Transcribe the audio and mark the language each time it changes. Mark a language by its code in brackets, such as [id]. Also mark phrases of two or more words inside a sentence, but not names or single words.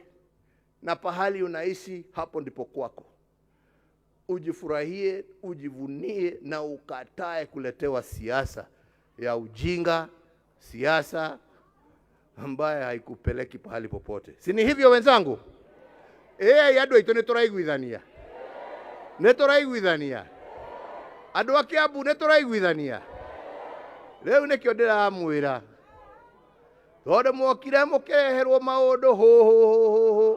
[sw] Na pahali unaishi hapo ndipo kwako. Ujifurahie, ujivunie na ukatae kuletewa siasa ya ujinga, siasa ambaye haikupeleki pahali popote. Si ni hivyo wenzangu? [ki] Andũ aitũ nĩtũraiguithania. Nĩtũraiguithania. Andũ a Kiambu nĩtũraiguithania. Rĩu nĩkĩo ndĩramwĩra. Tondũ mokire mũkĩreherwo maũndũ hũ.